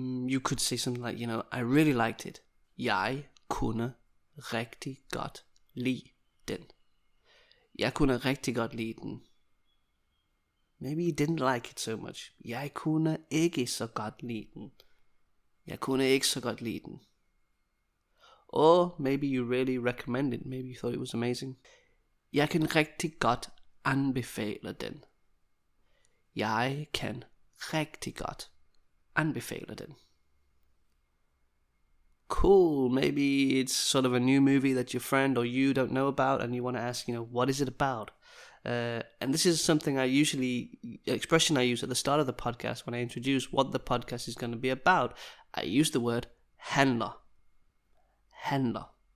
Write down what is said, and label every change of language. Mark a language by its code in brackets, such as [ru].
[en] You could say something like, I really liked it. [da] Jeg kunne rigtig godt lide den. Jeg kunne rigtig godt lide den. [en] Maybe you didn't like it so much. [da] Jeg kunne ikke så godt lide den. Jeg kunne ikke så godt lide den. [en] Or maybe you really recommend it. Maybe you thought it was amazing. [da] Jeg kan rigtig godt anbefale den. Jeg kan rigtig godt anbefale den. [en] Cool. Maybe it's sort of a new movie that your friend or you don't know about, and you want to ask, what is it about? And this is something expression I use at the start of the podcast when I introduce what the podcast is going to be about. I use the word handler. Handler.